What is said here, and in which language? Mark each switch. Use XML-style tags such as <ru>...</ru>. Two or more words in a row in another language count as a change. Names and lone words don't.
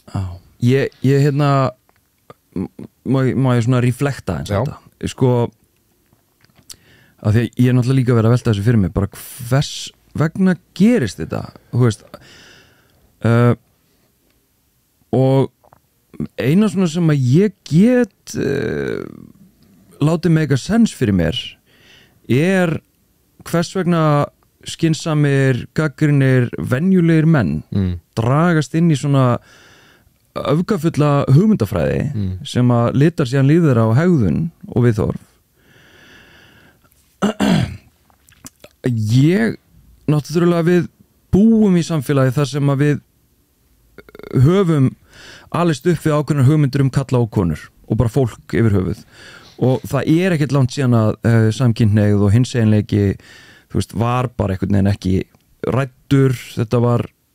<is>ég má ég svona reflekta eins og þetta sko af því að ég er náttúrulega líka verið að velta þessu fyrir mig bara hvers vegna gerist þetta þú veist og eina svona sem að ég get látið</is> <en>make a sense</en> <is>fyrir mér er hvers vegna skynsamir, gagnrýnir venjulegir menn dragast inn í svona öfgafulla hugmyndafræði sem að litar síðan líf þeirra á hegðun og viðhorf ég náttúrulega við búum í samfélagi þar sem að við höfum alist upp við ákveðnar hugmyndir kalla og konur og bara fólk yfir höfuð og það er ekkert langt síðan að samkynhneigð og hinseginleiki þú veist, var bara einhvern veginn ekki ræddur, þetta var</is>